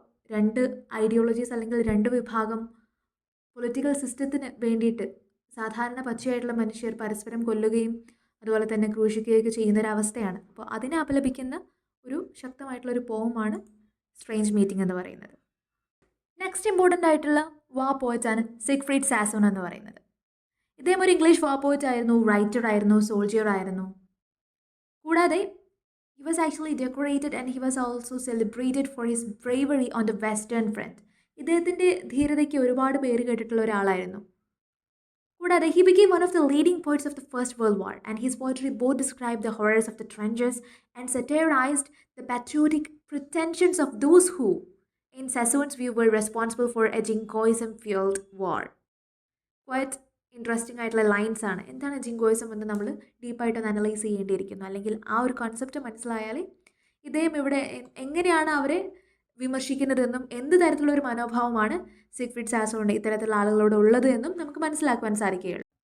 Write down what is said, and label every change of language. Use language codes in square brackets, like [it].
[ml] രണ്ട് ഐഡിയോളജീസ് അല്ലെങ്കിൽ രണ്ട് വിഭാഗം പൊളിറ്റിക്കൽ സിസ്റ്റത്തിന് വേണ്ടിയിട്ട് സാധാരണ പച്ചയായിട്ടുള്ള മനുഷ്യർ പരസ്പരം കൊല്ലുകയും അതുപോലെ തന്നെ ക്രൂശിക്കുകയൊക്കെ ചെയ്യുന്നൊരവസ്ഥയാണ്. അപ്പോൾ അതിനെ അപലപിക്കുന്ന ഒരു ശക്തമായിട്ടുള്ളൊരു പോമാണ് സ്ട്രേഞ്ച് മീറ്റിംഗ് എന്ന് പറയുന്നത്. നെക്സ്റ്റ് ഇമ്പോർട്ടൻ്റ് ആയിട്ടുള്ള വാ പോയറ്റാണ് സിഗ്ഫ്രീഡ് സാസോൺ എന്ന് പറയുന്നത്. ഇദ്ദേഹം ഒരു ഇംഗ്ലീഷ് വാ പോയറ്റ് ആയിരുന്നു, റൈറ്റർ ആയിരുന്നു, സോൾജിയർ ആയിരുന്നു. കൂടാതെ [en] he was actually decorated and he was also celebrated for his bravery on the Western Front. [ml] ഇദ്ദേഹത്തിൻ്റെ ധീരതയ്ക്ക് ഒരുപാട് പേര് കേട്ടിട്ടുള്ള ഒരാളായിരുന്നു. കൂടാതെ [en] he became one of the leading poets of the First World War and his poetry both described the horrors of the trenches and satirized the patriotic pretensions of those who, in Sassoon's view, were responsible for a jingoism-fueled war. [ml] Quite interesting ആയിട്ടുള്ള lines ആണ്. എന്താണ് ജിങ്കോയിസം എന്ന് നമ്മൾ ഡീപ്പായിട്ടൊന്ന് analyse ചെയ്യേണ്ടിയിരിക്കുന്നു. അല്ലെങ്കിൽ ആ ഒരു concept മനസ്സിലായാൽ ഇദ്ദേഹം ഇവിടെ എങ്ങനെയാണ് അവരെ വിമർശിക്കുന്നതെന്നും എന്ത് തരത്തിലുള്ളൊരു മനോഭാവമാണ് സിഗ്ഫ്രീഡ് സാസോണിൻ്റെ ഇത്തരത്തിലുള്ള ആളുകളോട് ഉള്ളത് എന്നും നമുക്ക് മനസ്സിലാക്കുവാൻ സാധിക്കുകയുള്ളൂ.